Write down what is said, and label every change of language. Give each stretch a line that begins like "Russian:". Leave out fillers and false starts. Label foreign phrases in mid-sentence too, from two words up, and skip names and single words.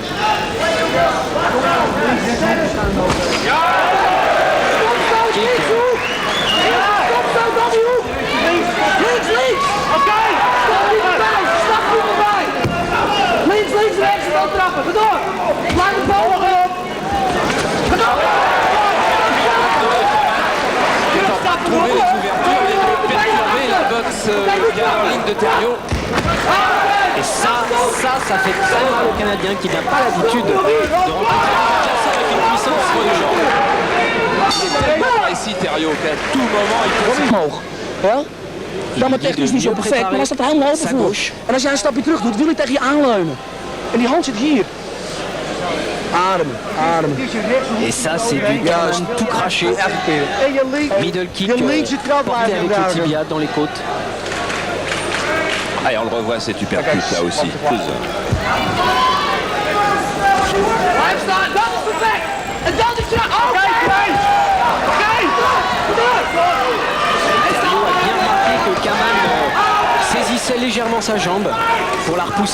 French: Trouver les ouvertures et de perturber la boxe en ligne de Thériault. Et ça fait très mal au Canadien qui n'a pas l'habitude de rencontrer un cassé avec une puissance sur les jambes. Il est tellement précis Thériault qu'à tout moment il peut
Dutch: omhoog. Ja? Dan maar technisch niet zo perfect, maar als dat de hand open voor. En als jij een stapje terug doet, wil hij tegen je aanleunen. En die hand zit hier. Ademen, ademen.
French: Et ça, c'est du Kaman tout craché.
English: Middle kick
French: porté avec le tibia dans les côtes. Ah, et on le revoit cet uppercut là aussi. Thériault a bien remarqué que Kaman saisissait légèrement sa jambe pour la repousser.